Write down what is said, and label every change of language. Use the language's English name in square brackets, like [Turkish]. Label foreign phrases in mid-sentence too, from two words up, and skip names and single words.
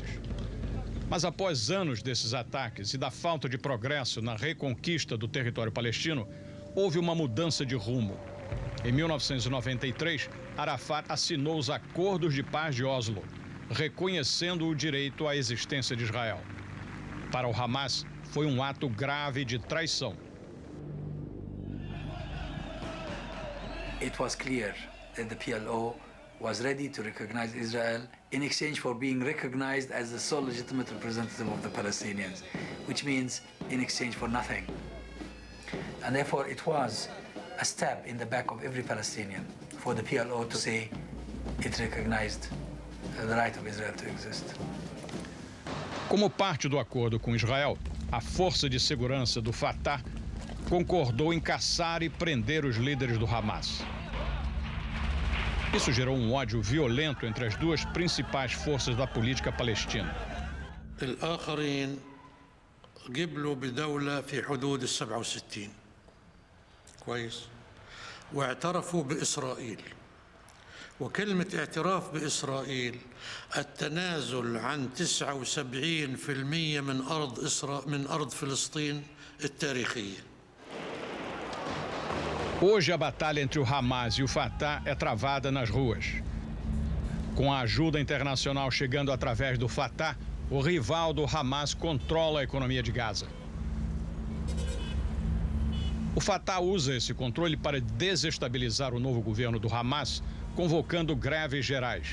[Portuguese] Mas após anos desses ataques e da falta de progresso na reconquista do território palestino, houve uma mudança de rumo. Em 1993, Arafat assinou os Acordos de Paz de Oslo, reconhecendo o direito à existência de Israel. Para o Hamas, foi um ato grave de traição. [English] It was clear that the PLO was ready to recognize Israel in exchange for being recognized as the sole legitimate representative of the Palestinians, which means in exchange for nothing. And therefore it was a stab in the back of every Palestinian for the PLO to say it recognized the right of Israel to exist. [Portuguese] Como parte do acordo com Israel, a Força de Segurança do Fatah concordou em caçar e prender os líderes do Hamas. Isso gerou um ódio violento entre as duas principais forças da política palestina. [Arabic] الآخرين قبلوا بدولة في حدود 67 كويس واعترفوا بإسرائيل وكلمة اعتراف بإسرائيل التنازل عن 79% من أرض فلسطين التاريخية. [Portuguese] Hoje, a batalha entre o Hamas e o Fatah é travada nas ruas. Com a ajuda internacional chegando através do Fatah, o rival do Hamas controla a economia de Gaza. O Fatah usa esse controle para desestabilizar o novo governo do Hamas, convocando greves gerais.